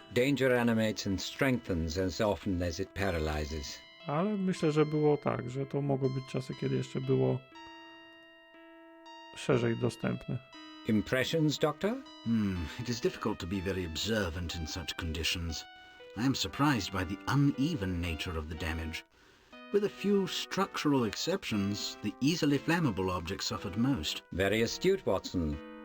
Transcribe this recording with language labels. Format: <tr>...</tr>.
<en>Danger animates and strengthens as often as it paralyzes.</en> <pl>Ale myślę, że było tak, że to mogły być czasy, kiedy jeszcze było szerzej dostępne.</pl> <en>Impressions, Doctor? It is difficult to be very observant in such conditions. I am surprised by the uneven nature of the damage. With a few structural exceptions, the easily flammable object suffered most. Very astute, Watson.</en>